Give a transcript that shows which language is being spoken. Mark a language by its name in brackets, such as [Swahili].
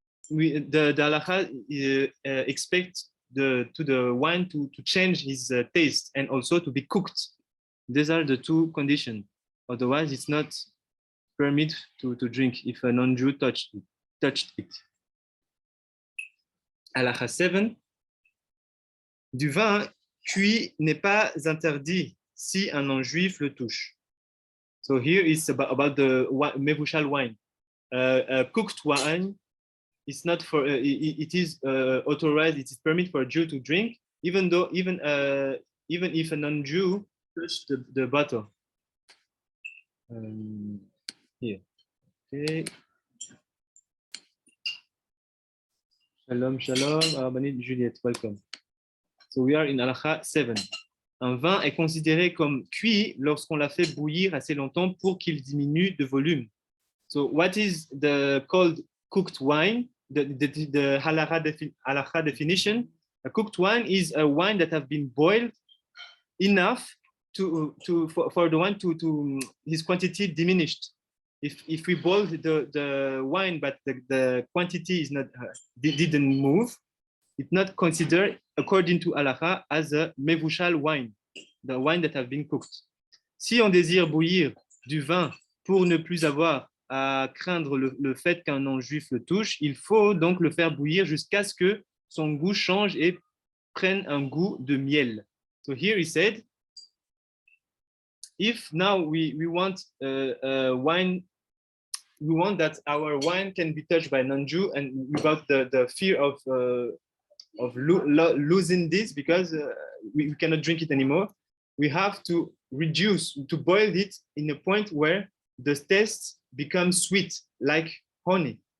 [English] The halakha expect the wine to change his taste and also to be cooked. These are the two conditions. Otherwise, it's not permitted to drink if a non-Jew touched it. Halakha 7. [French] Du vin cuit n'est pas interdit si un non-juif le touche. [English] So here is about the mevushal wine. Cooked wine is not for it is authorized, it is permitted for a Jew to drink, even if a non-Jew touched the bottle. Here. Okay. Shalom, Rabbanit Juliette, welcome. So we are in halakha 7. [French] Un vin est considéré comme cuit lorsqu'on l'a fait bouillir assez longtemps pour qu'il diminue de volume. [English] So what is the called cooked wine? The halakha definition. A cooked wine is a wine that have been boiled enough for the wine to his quantity diminished. If we boil the wine but the quantity is not didn't move, it's not considered according to halakha as a mevushal wine, the wine that have been cooked. [French] Si on désire bouillir du vin pour ne plus avoir à craindre le fait qu'un non-juif le touche, il faut donc le faire bouillir jusqu'à ce que son goût change et prenne un goût de miel. [English] So here he said, if now we want wine, we want that our wine can be touched by a non-Jew and without the fear of losing this because we cannot drink it anymore, we have to boil it in a point where the taste becomes sweet, like honey.